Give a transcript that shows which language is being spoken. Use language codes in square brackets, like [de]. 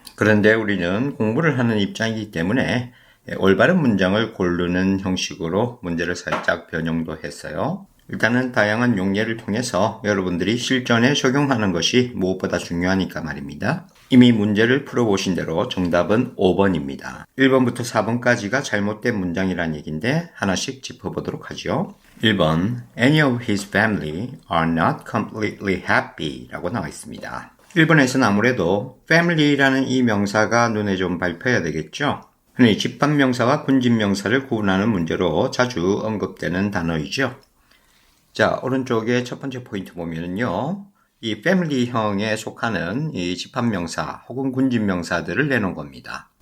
[ko] 그런데 우리는 공부를 하는 입장이기 때문에 올바른 문장을 고르는 형식으로 문제를 살짝 변형도 했어요. 일단은 다양한 용례를 통해서 여러분들이 실전에 적용하는 것이 무엇보다 중요하니까 말입니다. 이미 문제를 풀어보신 대로 정답은 5번입니다. 1번부터 4번까지가 잘못된 문장이란 얘기인데 하나씩 짚어보도록 하죠. [en] 1번 Any of his family are not completely happy [ko] 라고 나와 있습니다. 1번에서는 아무래도 family라는 이 명사가 눈에 좀 밟혀야 되겠죠. 흔히 집합명사와 군집명사를 구분하는 문제로 자주 언급되는 단어이죠. 자, 오른쪽에 첫 번째 포인트 보면은요, 이 패밀리형에 속하는 이 집합명사 혹은 군집명사들을 내놓은 겁니다.